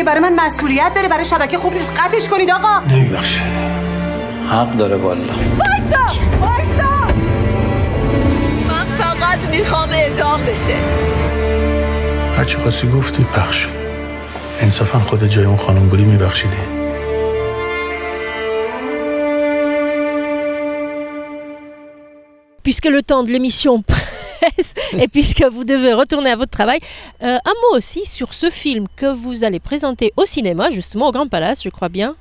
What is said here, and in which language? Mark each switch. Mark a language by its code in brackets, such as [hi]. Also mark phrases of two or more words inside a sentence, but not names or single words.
[fa] برای من مسئولیت داره، برای شبکه خوب نیست قطعش کنید آقا. نمیبخشه. حق داره والا. وایسا. من فقط میخوام اعدام بشه. هرچی خواستی گفتی پخش. انصافا خود جای اون خانم بودی میبخشیدی. [fr] Puisque le temps de l'émission presse et puisque vous devez retourner à votre travail, un mot aussi sur ce film que vous allez présenter au cinéma, justement au Grand Palace, je crois bien.